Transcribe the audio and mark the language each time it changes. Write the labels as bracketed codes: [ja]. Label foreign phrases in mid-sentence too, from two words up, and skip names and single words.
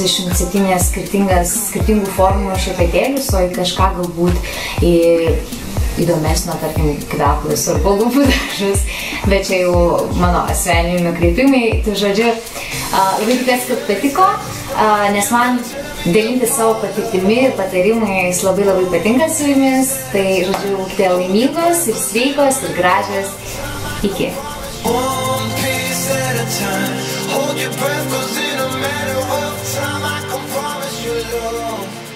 [lt] 37 skirtingų formų šepetėlius, o į kažką galbūt į įdomesnio, tarkim, kvepalus ar lūpų dažus, bet čia jau mano asmeniniai nukreipimai. Tai žodžiu, labai tikiuosi, kad patiko, nes man dalinti savo patirtimi ir patarimais labai patinka su jumis. Tai, žodžiu, būkite laimingos ir sveikos ir gražios. Iki. [en] Hold your breath, 'cause in a matter of time I can promise you love.